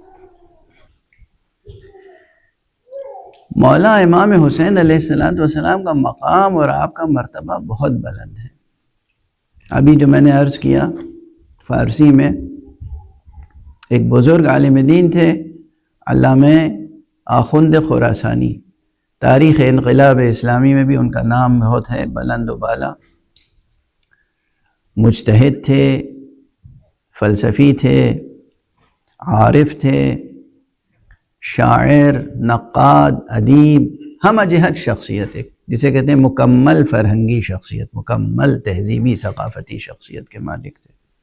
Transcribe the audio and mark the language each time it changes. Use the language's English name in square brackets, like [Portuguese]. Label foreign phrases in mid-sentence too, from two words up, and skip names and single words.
[Urdu] مولا امام حسین [Arabic] علیہ السلام [Urdu] کا مقام اور آپ کا مرتبہ بہت بلند ہے۔ ابھی جو میں نے عرض کیا، فارسی میں ایک بزرگ عالم دین تھے، علامہ آخوند خراسانی، تاریخ انقلاب اسلامی میں بھی ان کا نام بہت ہے، بلند و بالا۔ مجتہد تھے، فلسفی تھے، عارف تھے، شاعر، نقاد، ادیب، ہم جہت شخصیت، ایک جسے کہتے ہیں مکمل فرہنگی شخصیت، مکمل تہذیبی ثقافتی شخصیت کے مالک تھے۔